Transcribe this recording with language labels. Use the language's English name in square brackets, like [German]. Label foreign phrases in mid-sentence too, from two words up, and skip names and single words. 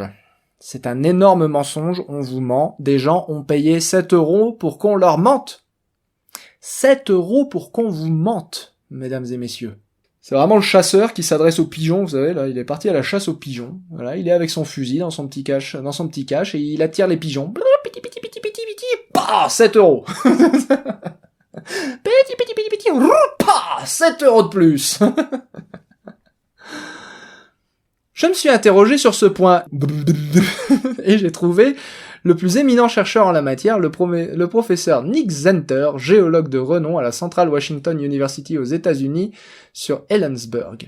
[French] C'est un énorme mensonge, on vous ment. Des gens ont payé 7 € pour qu'on leur mente. 7 € pour qu'on vous mente, mesdames et messieurs. C'est vraiment le chasseur qui s'adresse aux pigeons, vous savez, là, il est parti à la chasse aux pigeons. Voilà, il est avec son fusil dans son petit cache, et il attire les pigeons. Piti, piti, piti, piti, piti, bah, 7 €. Piti, piti, piti, piti, bah, 7 € de plus. Je me suis interrogé sur ce point, et j'ai trouvé le plus éminent chercheur en la matière, le professeur Nick Zenter, géologue de renom à la Central Washington University aux États-Unis, sur Ellensburg.